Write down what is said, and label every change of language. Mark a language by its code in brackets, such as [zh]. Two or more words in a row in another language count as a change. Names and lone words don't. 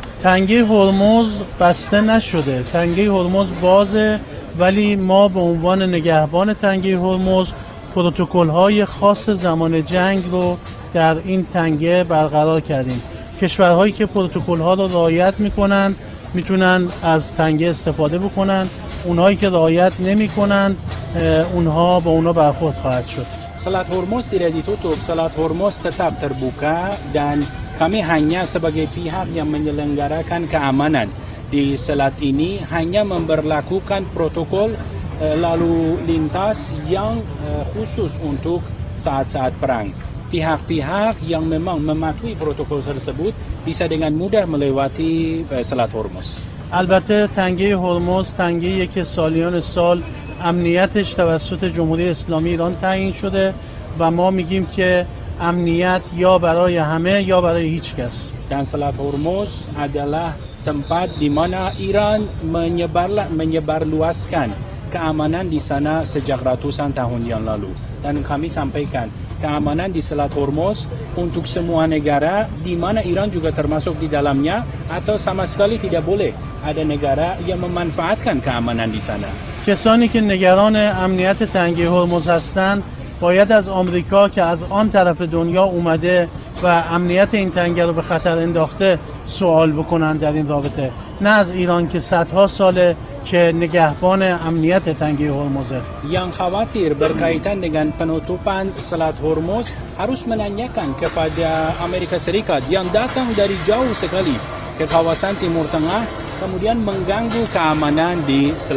[fa] تنگه هرمز بسته نشده، تنگه هرمز بازه، ولی ما به عنوان نگهبان تنگه هرمز پروتکل‌های خاص زمان جنگ رو در این تنگه برقرار کردیم. کشورهایی که پروتکل‌ها رو رعایت می‌کنند میتونن از تنگه استفاده بکنن، اونهایی که رعایت نمی‌کنند اونها با اونا برخورد خواهد شد. [id] Selat Hormuz tidak ditutup, Selat Hormuz tetap terbuka dan kami hanya sebagai pihak yang menyelenggarakan keamanan di selat ini hanya memberlakukan protokol lalu lintas yang khusus untuk saat-saat perang. Pihak-pihak yang memang mematuhi protokol tersebut bisa dengan mudah melewati Selat Hormuz. [fa] البته تنگه هرمز تنگه‌ایه که سالیان سال امنیتش توسط جمهوری اسلامی ایران تعیین شده و ما میگیم که امنیت یا برای همه یا برای هیچ کس. [id] Dan Selat Hormuz adalah tempat di mana Iran menyebarluaskan keamanan di sana sejak ratusan tahun yang lalu. Dan kami sampaikan keamanan di Selat Hormuz untuk semua negara di mana Iran juga termasuk di dalamnya atau sama sekali tidak boleh ada negara yang memanfaatkan keamanan di sana. [fa] کسانی که نگران امنیت تنگه هرمز هستند باید از آمریکا که از آن طرف دنیا اومده و امنیت این تنگه رو به خطر انداخته سوال بکنن در این رابطه، نه از ایران که صدها ساله که نگهبان امنیت تنگه هرمزه. [id] Yang khawatir berkaitan dengan penutupan Selat Hormuz harus menanyakan kepada Amerika Serikat yang datang dari jauh sekali ke kawasan Timur Tengah kemudian mengganggu keamanan di Selat